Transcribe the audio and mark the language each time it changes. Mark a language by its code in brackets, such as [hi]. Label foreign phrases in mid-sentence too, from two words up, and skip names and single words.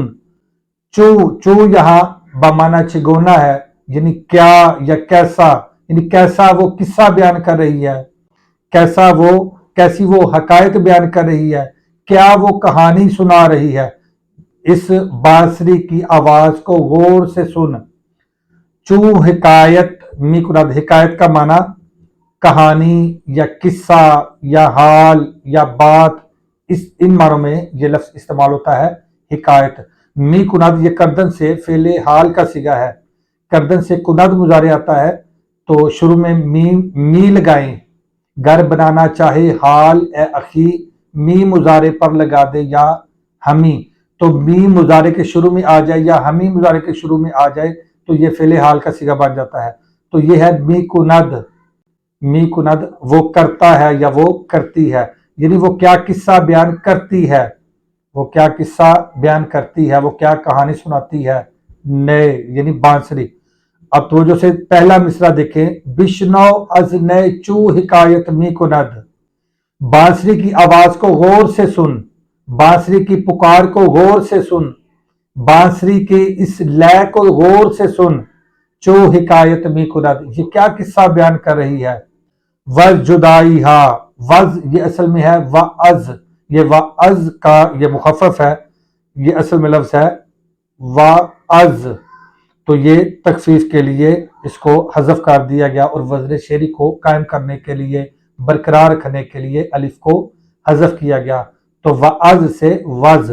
[ur] چو، چو یہاں بمعنی چگونا ہے، یعنی کیا یا کیسا، یعنی کیسا وہ قصہ بیان کر رہی ہے، کیسا وہ، کیسی وہ حکایت بیان کر رہی ہے، کیا وہ کہانی سنا رہی ہے، اس بانسری کی آواز کو غور سے سن۔ [fa] چو حکایت می کند، [ur] حکایت کا معنی کہانی یا قصہ یا حال یا بات، ان معنوں میں یہ لفظ استعمال ہوتا ہے حکایت۔ [fa] می کند [ur] یہ کردن سے فعل حال کا صیغہ ہے، کردن سے کند مضارع آتا ہے، تو شروع میں می لگائیں، گھر بنانا چاہے حال اے اخی، می مضارع پر لگا دے یا ہمی، تو می مضارع کے شروع میں آ جائے یا ہمی مضارع کے شروع میں آ جائے تو یہ فعل حال کا صیغہ بن جاتا ہے۔ تو یہ ہے [fa] می کند، می کند [ur] وہ کرتا ہے یا وہ کرتی ہے، یعنی وہ کیا قصہ بیان کرتی ہے، وہ کیا قصہ بیان کرتی ہے، وہ کیا کہانی سناتی ہے، نئے یعنی بانسری۔ اب توجہ سے پہلا مصرع دیکھیں، [fa] بشنو از نئے چو حکایت می کند، [ur] بانسری کی آواز کو غور سے سن، بانسری کی پکار کو غور سے سن، بانسری کے اس لے کو غور سے سن، [fa] چو حکایت می کند، [ur] یہ کیا قصہ بیان کر رہی ہے۔ [fa] وز جدائی ہا، [ur] وز یہ اصل میں ہے وعز، یہ وعز کا یہ مخفف ہے، یہ اصل میں لفظ ہے وعز، تو یہ تخفیف کے لیے اس کو حذف کر دیا گیا اور وزن شعری کو قائم کرنے کے لیے، برقرار رکھنے کے لیے الف کو حذف کیا گیا، تو وعز سے وز۔